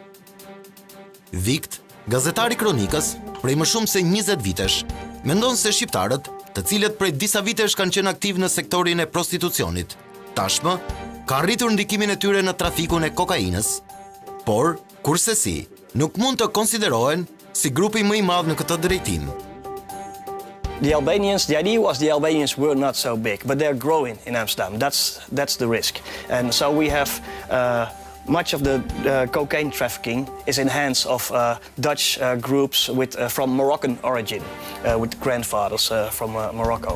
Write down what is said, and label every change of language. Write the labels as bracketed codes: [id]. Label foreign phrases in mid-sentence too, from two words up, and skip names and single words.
[sq] Vikt, gazetari kronikës, prej më shumë se 20 vitesh, mendon se shqiptarët, të cilët prej disa vitesh kanë qenë aktiv në sektorin e prostitucionit, tashmë kanë rritur ndikimin e tyre në trafikun e kokainës, por, kurse si, nuk mund të konsiderohen si grupi më i madh në këtë drejtim. [en] The idea was the Albanians were not so big, but they're growing in Amsterdam. That's the risk. And so we have much of the cocaine trafficking is in hands of Dutch groups from Moroccan origin, with grandfathers from Morocco.